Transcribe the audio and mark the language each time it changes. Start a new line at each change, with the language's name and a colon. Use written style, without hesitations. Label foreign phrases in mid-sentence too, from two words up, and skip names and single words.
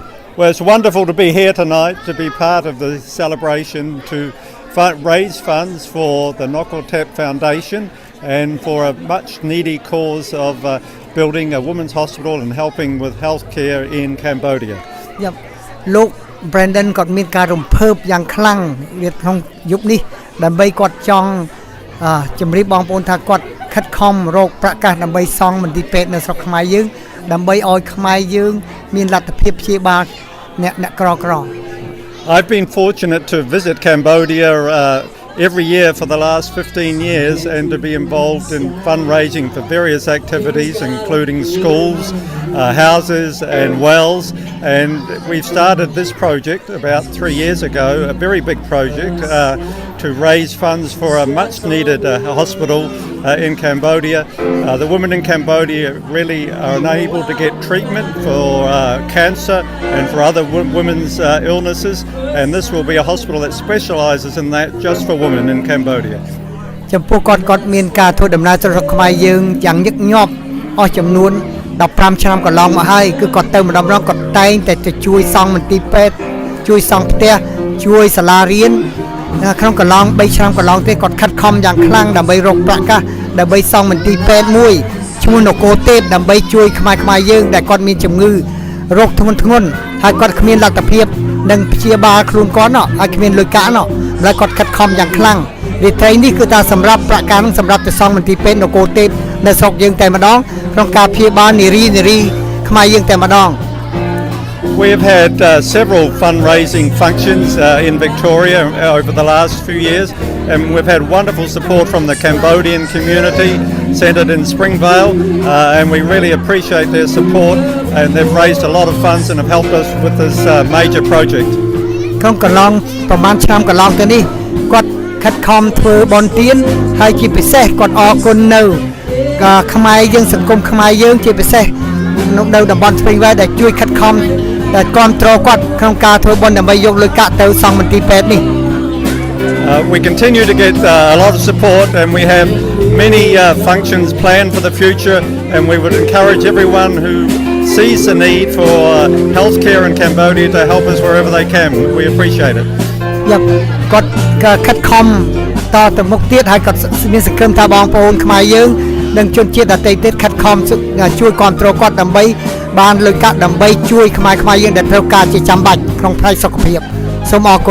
English: Well, it's wonderful to be here tonight to be part of the celebration to raise funds for the Nokotep Foundation and for a much needy cause of building a women's hospital and helping with healthcare in Cambodia.
Khmer: លោក Brandon គាត់មានការរំភើបយ៉ាងខ្លាំងវាក្នុងយុគនេះដើម្បីគាត់ចង់ជំរាបបងប្អូនថាគាត់ខិតខំរកប្រកាសដើម្បីសង់មន្ទីរពេទ្យនៅស្រុកខ្មែរយើងដើម្បីឲ្យខ្មែរយើងមានលទ្ធភាពព្យាបាលអ្នកក្រក្រ
English: I've been fortunate to visit Cambodia every year for the last 15 years and to be involved in fundraising for various activities including schools, houses and wells, and we've started this project about 3 years ago, a very big project to raise funds for a much needed hospital in Cambodia. The women in Cambodia really are unable to get treatment for cancer and for other women's illnesses, and this will be a hospital that specialises in that just for women in Cambodia.
Khmer: ចំពោះគាត់មានការធ្វើដំណើរទៅស្រុកខ្មែរយើងយ៉ាងញឹកញាប់អស់ចំនួន15ឆ្នាំកន្លងមកហើយគឺគាត់ទៅម្ដងគាត់តែងតែទៅ ជួយសង់មន្ទីរពេទ្យជួយសង់ផ្ទះជួយសាលារៀនក្នុងកន្លង3ឆ្នាំកន្លងទេគាត់ខិតខំយ៉ាងខ្លាំងដើម្បីរកប្រកាសដើម្បីសង់មន្ទីរពេទ្យមួយឈ្មោះនគរទេពដើម្បីជួយខ្មែរយើងដែលគាត់មានជំងឺរោគធ្ងន់ហើយគាត់គ្មានលទ្ធភាពនឹងព្យាបាលខ្លួនគាត់ហើយគ្មានលុយកាក់ហើយគាត់ខិតខំយ៉ាងខ្លាំងរាត្រីនេះគឺថាសម្រាប់ប្រកាសនឹងសម្រាប់ទៅសង់មន្ទីរពេទ្យនគរទេពនៅស្រុកយើងតែម្ដងក្នុងការព្យាបាលនារីខ្មែរយើងតែម្ដង
English: We have had several fundraising functions in Victoria over the last few years, and we've had wonderful support from the Cambodian community centred in Springvale, and we really appreciate their support, and they've raised a lot of funds and have helped us with this major project.
Khmer: ក្នុងកន្លងប្រហែលឆ្នាំកន្លងទៅនេះគាត់ខិតខំធ្វើបន់ទានហើយជាពិសេសគាត់អរគុណនៅខ្មែរយើងសង្គមខ្មែរយើងជាពិសេសនៅតំបន់ស្ពេងវែលដែលជួយខិតខំដែលគ្រប់គ្រងគាត់ក្នុងការធ្វើបុណ្យដើម្បីយកលុយកាក់ទៅសង់មន្ទីរពេទ្យនេះ
English: We continue to get a lot of support and we have many functions planned for the future, and we would encourage everyone who sees the need for healthcare in Cambodia to help us wherever they can. We appreciate it.
Khmer: គាត់ខិតខំតទៅមុខទៀតហើយគាត់មានសង្ឃឹមថាបងប្អូនខ្មែរយើងនិងជនជាតិដទៃទៀតខិតខំជួយគ្រប់គ្រងគាត់ដើម្បីបានលុយកាក់ដើម្បីជួយខ្មែរយើងដែលត្រូវការជាចាំបាច់ក្នុងផ្នែកសុខភាពសូមអរគុណ